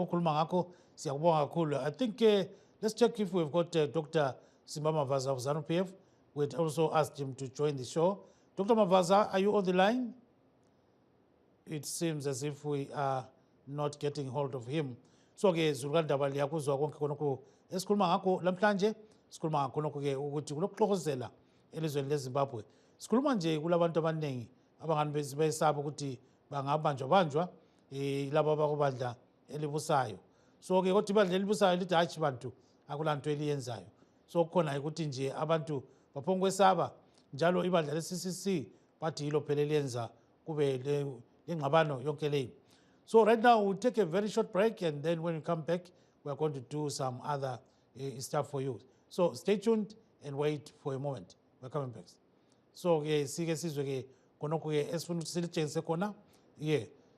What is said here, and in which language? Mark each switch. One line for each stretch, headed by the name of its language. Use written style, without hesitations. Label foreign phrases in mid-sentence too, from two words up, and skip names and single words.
English: I think let's check if we've got Dr. Simba Mavaza of ZANU-PF. We'd also asked him to join the show. Dr. Mavaza, are you on the line? It seems as if we are not getting hold of him.
North Ndebele: So ke zulukandaba liyakuzwa konke khonokho esikhuluma ngakho lamhlanje sikhuluma ngakho ke ukuthi kulokuxokozela elizweni leZimbabwe. Sikhuluma nje kulabantu abaningi abangani besaba ukuthi bangabanjwa laba bakubandla elibusayo. So ke kodwa ibandla elibusayo lithi hatshi bantu akulanto eliyenzayo. So khona ukuthi nje abantu baphonkwesaba njalo ibandla le-CCC bathi yilo phela eliyenza kube lengxabano yonke leyo.
English: So right now we'll take a very short break, and then when we come back, we're going to do some other stuff for you. So stay tuned and wait for a moment. We're coming back.
North Ndebele: So sike sizwe ke khonokho ke esifuna ukuthi silitshengise khona.
English: Yeah.